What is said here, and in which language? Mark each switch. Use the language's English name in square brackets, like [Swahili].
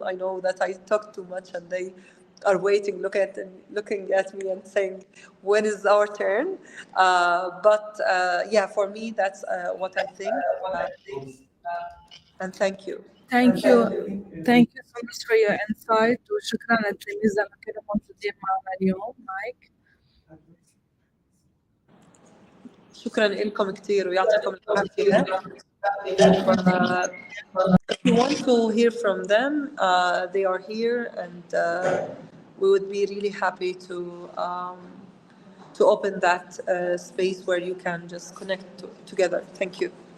[English] I know that I talk too much and they are waiting, looking at me and saying, when is our turn? But yeah, for me, that's what I think. And thank you. Thank you. Thank you so much for your insight [Arabic] وشكرا للتلاميذ اللي كانوا موجودين معنا اليوم. مايك. شكرا لكم كثير ويعطيكم العافية. [English] If you want to hear from them, they are here, and we would be really happy to open that space where you can just connect together. Thank you.